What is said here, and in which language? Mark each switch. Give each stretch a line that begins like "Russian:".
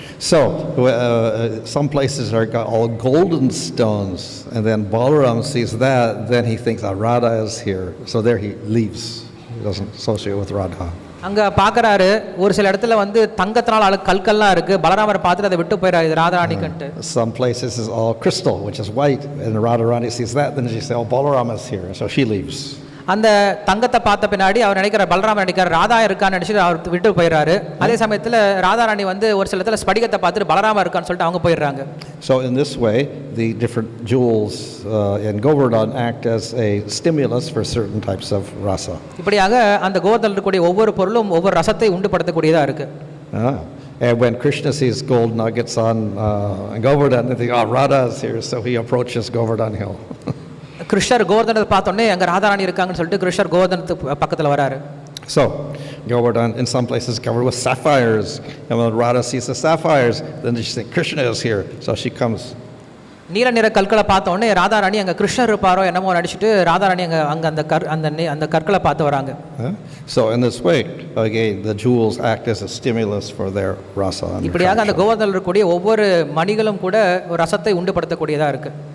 English: So, some places are got all golden stones, and then Balaram sees that, then he thinks, Radha is here. So there he leaves. He doesn't associate with Radha.
Tamil: அங்கே பார்க்குறாரு ஒரு சில இடத்துல வந்து தங்கத்தினால் கற்கள்லாம் இருக்குது, பலராமரை பார்த்துட்டு அதை விட்டு போயிடாரு இது ராதாராணிக்கன்ட்டு.
English: Some places is all crystal, which is white, and Radharani sees that, then she says, oh, Balaram is here, so she leaves.
Tamil: அந்த தங்கத்தை பார்த்த பின்னாடி அவர் நினைக்கிறார், பலராமர் நினைக்கிறார் ராதா இருக்கான்னு நினச்சிட்டு அவர் விட்டு போயிடுறாரு. அதே சமயத்தில் ராதாராணி வந்து ஒரு சில இடத்துல ஸ்படிகத்தை பார்த்துட்டு பலராமர் இருக்கான்னு சொல்லிட்டு அவங்க போயிடுறாங்க.
English: So in this way, the different jewels in Govardhan act as a stimulus for certain types of rasa.
Tamil: இப்படியாக அந்த கோவர்தனில் இருக்கக்கூடிய ஒவ்வொரு பொருளும் ஒவ்வொரு ரசத்தை உண்டுபடுத்தக்கூடியதாக இருக்கு.
English: And when Krishna sees gold nuggets on Govardhan, they think, oh, Radha is here, so he approaches Govardhan hill.
Tamil: கிருஷ்ணர் கோவர்தனத்தை பார்த்தோன்னே அங்கே ராதாராணி இருக்காங்கன்னு சொல்லிட்டு கிருஷ்ணர் கோவர்தனத்துக்கு பக்கத்தில் வராரு.
English: So Govardhan in some places covered with sapphires, and when Radha sees the sapphires, then she says Krishna is here, so she comes.
Tamil: நீல நிற கற்களை பார்த்த உடனே ராதாராணி அங்கே கிருஷ்ணர் இருப்பாரோ என்னமோ நடிச்சுட்டு ராதாராணி அங்கே அந்த கற்களை பார்த்து வராங்க.
English: So in this way, again, the jewels act as a stimulus for their rasa.
Tamil: இப்படியாக அந்த கோவர்தனில் இருக்கக்கூடிய ஒவ்வொரு மணிகளும் கூட ஒரு ரசத்தை உண்டுபடுத்தக்கூடியதாக இருக்கு.